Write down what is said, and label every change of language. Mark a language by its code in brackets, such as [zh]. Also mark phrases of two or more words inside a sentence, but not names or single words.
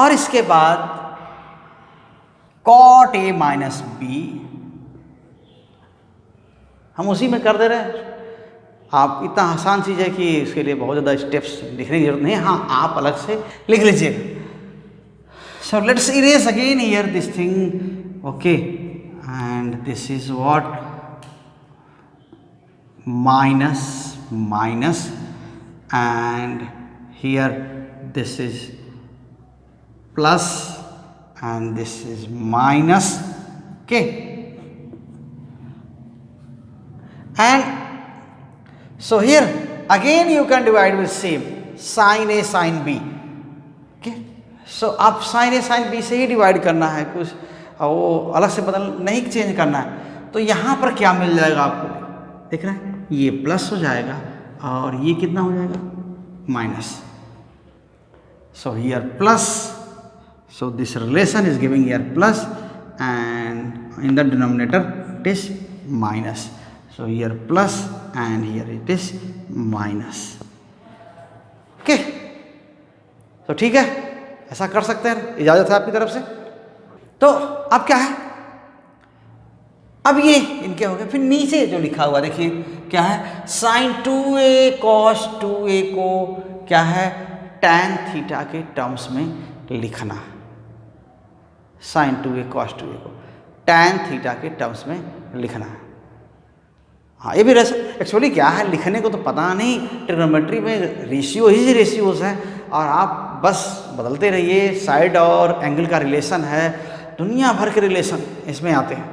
[hi] और इसके बाद कॉट ए माइनस बी हम उसी में कर दे रहे हैं। आप इतना आसान चीज़ है कि इसके लिए बहुत ज़्यादा स्टेप्स लिखने की जरूरत नहीं है, हाँ आप अलग से लिख लीजिएगा। [en] so let's erase again here this thing, okay, and this is what minus and here this is plus and this is minus, okay, and so here again you can divide with same sin A sin B, okay, so [hi] आप sin A sin B से ही डिवाइड करना है, कुछ वो अलग से बदल नहीं चेंज करना है। तो यहाँ पर क्या मिल जाएगा आपको, देख रहे हैं, ये प्लस हो जाएगा और ये कितना हो जाएगा, माइनस। [en] so here plus, so this relation is giving here plus and in the denominator it is minus, so here plus and here it is minus, okay, [hi] तो ठीक है, ऐसा कर सकते हैं, इजाजत है आपकी तरफ से। तो अब क्या है, अब ये इनके हो गए, फिर नीचे जो लिखा हुआ देखिए क्या है, sin 2a cos 2a को क्या है, tan थीटा के टर्म्स में लिखना, sin 2a cos 2a को tan थीटा के टर्म्स में लिखना है। हाँ ये भी एक्चुअली क्या है, लिखने को तो पता नहीं, ट्रिग्नोमेट्री में रेशियो ही रेशियोज है और आप बस बदलते रहिए, साइड और एंगल का रिलेशन है, दुनिया भर के रिलेशन इसमें आते हैं।